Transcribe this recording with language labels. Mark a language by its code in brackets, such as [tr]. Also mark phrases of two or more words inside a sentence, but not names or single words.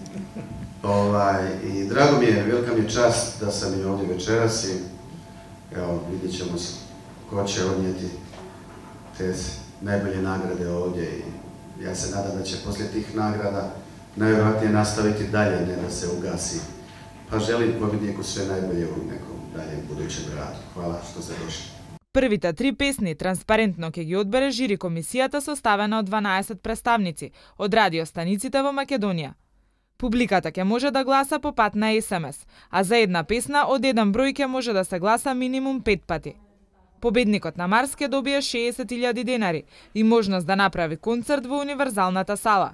[hr] I drago mi je, velika mi je čast da sam i ovdje večeras i evo, vidjet ćemo ko će odnijeti te najbolje nagrade ovdje i ja se nadam da će poslije tih nagrada najvjerojatnije nastaviti dalje, ne da se ugasi. Pa želim pobjedniku sve najbolje u nekom daljem budućem radu. Hvala što ste došli. [mk] Првите 3 песни транспарентно ќе ги одбере жири комисијата составена од 12 представници од радиостаниците во Македонија. Публиката ќе може да гласа по пат на СМС, а за една песна од еден број ќе може да се гласа минимум 5 пати. Победникот на Марс ќе добие 60.000 денари и можност да направи концерт во Универзалната сала.